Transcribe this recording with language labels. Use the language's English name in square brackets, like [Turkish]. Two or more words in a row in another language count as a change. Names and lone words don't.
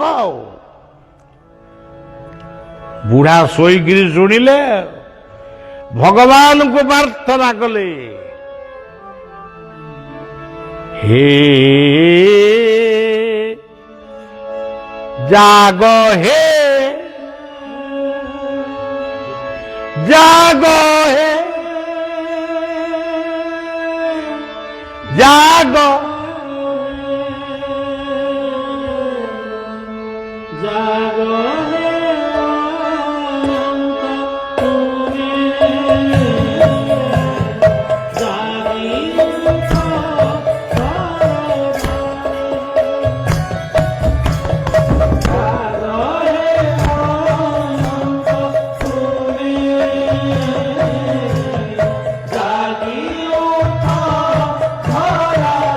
[Odia] ଆଉ ବୁଢ଼ା ଶୋଇକିରି ଶୁଣିଲେ, ଭଗବାନଙ୍କୁ ପ୍ରାର୍ଥନା କଲେ, ହେ ଜାଗ, ହେ ଜାଗ, ହେ ଜାଗ, [Bangla] জাগো হে অনন্ত তুমি, জাগি উঠো জাগো হে অনন্ত তুমি, জাগি উঠো ধরা